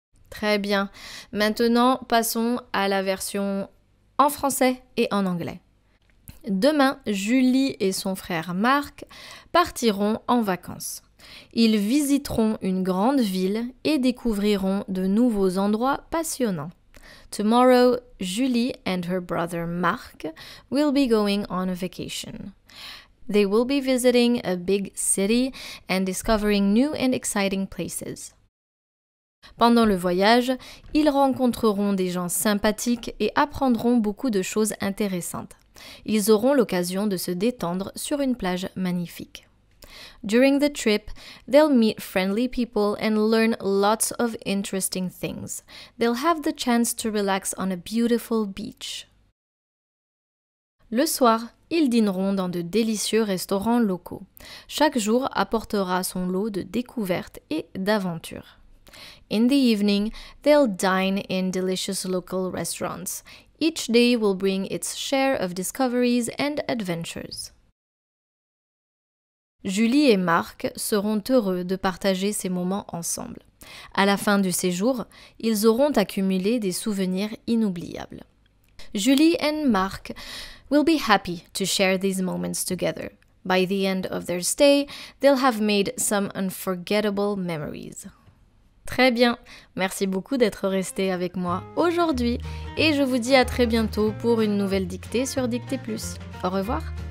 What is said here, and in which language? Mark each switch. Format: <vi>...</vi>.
<fr>Très bien. Maintenant, passons à la version en français et en anglais. Demain, Julie et son frère Marc partiront en vacances. Ils visiteront une grande ville et découvriront de nouveaux endroits passionnants.</fr> <en>Tomorrow, Julie and her brother Marc will be going on a vacation. They will be visiting a big city and discovering new and exciting places.</en> <fr>Pendant le voyage, ils rencontreront des gens sympathiques et apprendront beaucoup de choses intéressantes. Ils auront l'occasion de se détendre sur une plage magnifique.</fr> <en>During the trip, they'll meet friendly people and learn lots of interesting things. They'll have the chance to relax on a beautiful beach.</en> <fr>Le soir, ils dîneront dans de délicieux restaurants locaux. Chaque jour apportera son lot de découvertes et d'aventures.</fr> <en>In the evening, they'll dine in delicious local restaurants. Each day will bring its share of discoveries and adventures.</en> <fr>Julie et Marc seront heureux de partager ces moments ensemble. À la fin du séjour, ils auront accumulé des souvenirs inoubliables.</fr> <en>Julie and Marc will be happy to share these moments together. By the end of their stay, they'll have made some unforgettable memories.</en> <fr>Très bien, merci beaucoup d'être resté avec moi aujourd'hui et je vous dis à très bientôt pour une nouvelle dictée sur Dictée Plus. Au revoir.</fr>